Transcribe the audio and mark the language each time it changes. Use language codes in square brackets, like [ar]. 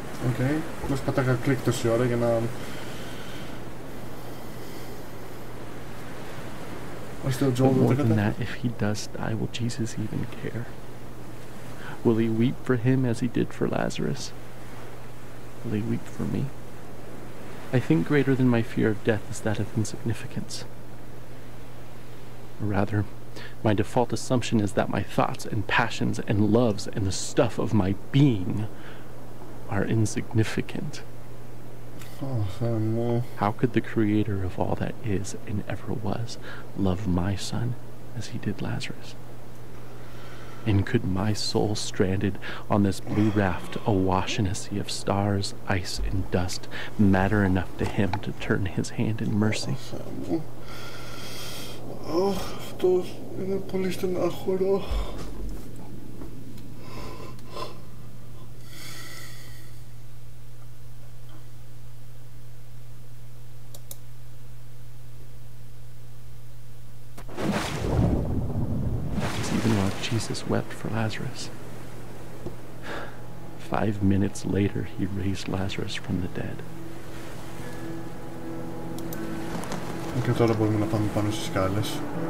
[en] Okay, let's [el] πατάγα κλικ τόση ώρα για να... [en] But more than that, if he does die, will Jesus even care? Will he weep for him as he did for Lazarus? Will he weep for me? I think greater than my fear of death is that of insignificance. Or rather, my default assumption is that my thoughts and passions and loves and the stuff of my being are insignificant. How could the creator of all that is and ever was love my son as he did Lazarus? And could my soul stranded on this blue raft awash in a sea of stars, ice, and dust matter enough to him to turn his hand in mercy? [el] Αυτό είναι πολύ στενάχωρο. [en] Jesus wept for Lazarus. 5 minutes later, he raised Lazarus from the dead. [el] Και τώρα μπορούμε να πάμε πάνω στις σκάλες.